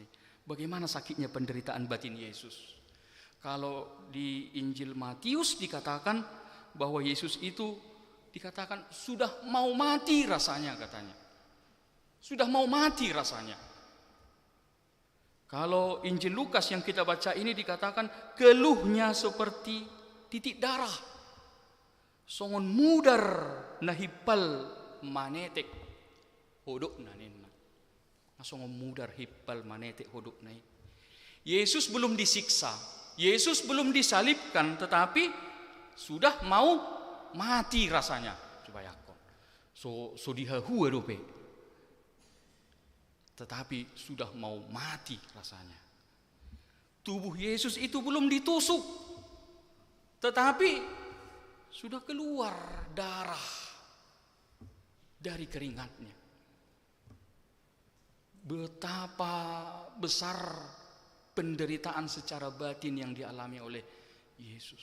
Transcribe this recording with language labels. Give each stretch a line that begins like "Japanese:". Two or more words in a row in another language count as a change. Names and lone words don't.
Indonesian: Bagaimana sakitnya penderitaan batin Yesus? Kalau di Injil Matius dikatakan bahwa Yesus itu dikatakan sudah mau mati rasanya katanya. Sudah mau mati rasanya. Kalau Injil Lukas yang kita baca ini dikatakan keluhnya seperti titik darah.
Batak Toba: Songon mudar nahipal manetek hodok nanena. Songon mudar hipal manetek hodok nai.
Indonesian: Yesus belum disiksa, Yesus belum disalibkan, tetapi sudah mau mati rasanya.
Batak Toba: Coba yakon. So dihahua dope.
Indonesian: Tetapi sudah mau mati rasanya. Tubuh Yesus itu belum ditusuk, tetapi sudah keluar darah dari keringatnya. Betapa besar penderitaan secara batin yang dialami oleh Yesus.